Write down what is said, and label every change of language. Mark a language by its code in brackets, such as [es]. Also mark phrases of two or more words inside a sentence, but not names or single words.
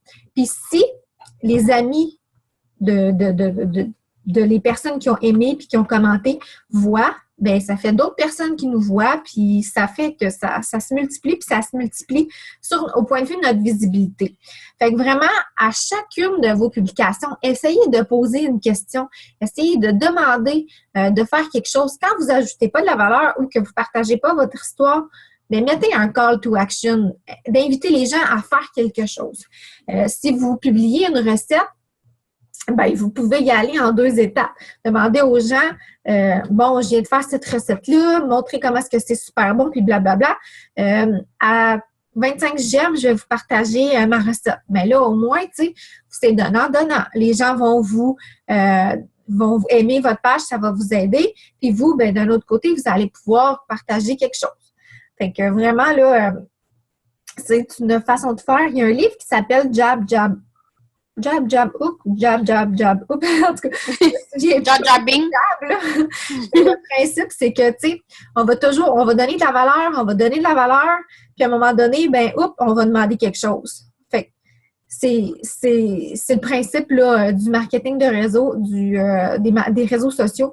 [fr] Puis si les amis de les personnes qui ont aimé puis qui ont commenté voient bien, ça fait d'autres personnes qui nous voient, puis ça fait que ça se multiplie, puis ça se multiplie au point de vue de notre visibilité. Fait que vraiment, à chacune de vos publications, essayez de poser une question, essayez de demander de faire quelque chose. Quand vous n'ajoutez pas de la valeur ou que vous ne partagez pas votre histoire, bien, mettez un [en] call to action, [fr] d'inviter les gens à faire quelque chose. Si vous publiez une recette, bien, vous pouvez y aller en 2 étapes. Demandez aux gens, bon, je viens de faire cette recette-là, montrer comment est-ce que c'est super bon, puis blablabla. À 25 j'aime, je vais vous partager ma recette. Mais là, au moins, tu sais, c'est donnant. Les gens vont aimer votre page, ça va vous aider. Puis vous, bien, d'un autre côté, vous allez pouvoir partager quelque chose. Fait que vraiment, là, c'est une façon de faire. Il y a un livre qui s'appelle Jab, Jab, hook, jab, jab, jab, hook. En tout cas, Jab, jabbing. Le principe, c'est que, tu sais, on va donner de la valeur, puis à un moment donné, ben, on va demander quelque chose. Fait que c'est le principe, là, du marketing de réseau, des réseaux sociaux.